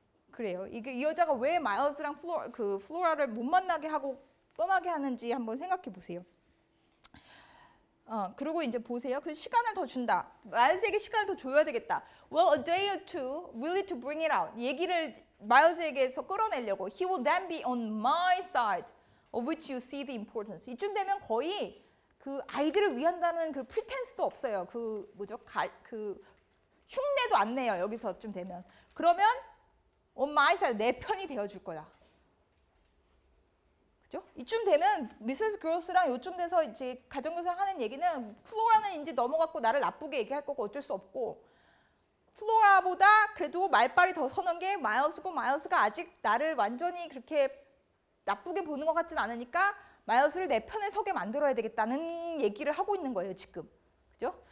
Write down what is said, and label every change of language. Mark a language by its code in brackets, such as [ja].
[ko] 그래요. 이 여자가 왜 마일스랑 플로라를 못 만나게 하고 떠나게 하는지 한번 생각해 보세요. 그리고 이제 보세요. 그 시간을 더 준다. 마일스에게 시간을 더 줘야 되겠다. [en] Well, a day or two, really to bring it out. [ko] 얘기를 마일스에게서 끌어내려고. [en] He will then be on my side, of which you see the importance. [ko] 이쯤 되면 거의 그 아이들을 위한다는 그 pretense도 없어요. 그 뭐죠? 그 흉내도 안 내요. 여기서쯤 되면. 그러면 [en] on my side, [ko] 내 편이 되어줄 거다. 그죠? 이쯤 되면 미세스 그로스랑 요쯤 돼서 이제 가정교사를 하는 얘기는 플로라는 이제 넘어갔고 나를 나쁘게 얘기할 거고 어쩔 수 없고 플로라보다 그래도 말빨이 더 서는 게 마일스고 마일스가 아직 나를 완전히 그렇게 나쁘게 보는 것 같진 않으니까 마일스를 내 편에 서게 만들어야 되겠다는 얘기를 하고 있는 거예요 지금. 그죠?